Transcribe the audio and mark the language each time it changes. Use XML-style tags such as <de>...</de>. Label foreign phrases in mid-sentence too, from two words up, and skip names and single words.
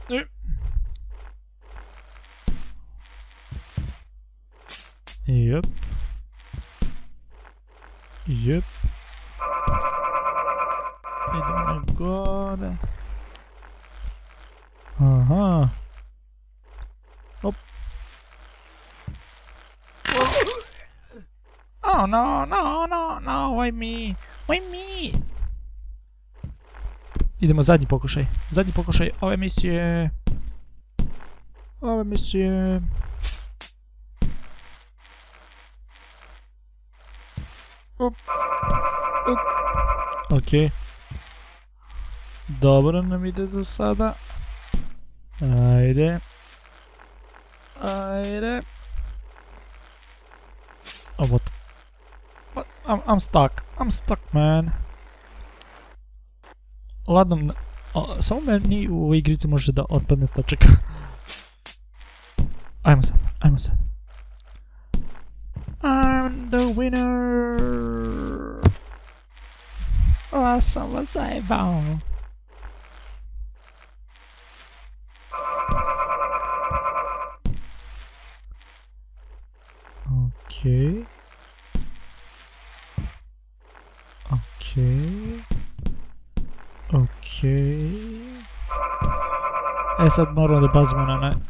<sr>Jep. Idemo gore. Aha. Hop.</sr> <en>Oh no, why me?</en> <sr>Idemo zadnji pokušaj ove misije. Ok. Dobro nam ide za sada. Ajde.</sr> <en>Oh, what? I'm stuck, man.</en> <sr>Ladno, samo meni u ovoj igrici može da otpadne tačaka. Ajmo sad.</sr> <en>I'm the winner.</en> <sr>Sam vas zajebao. Okay. Sad moramo da pazimo na ne.</sr>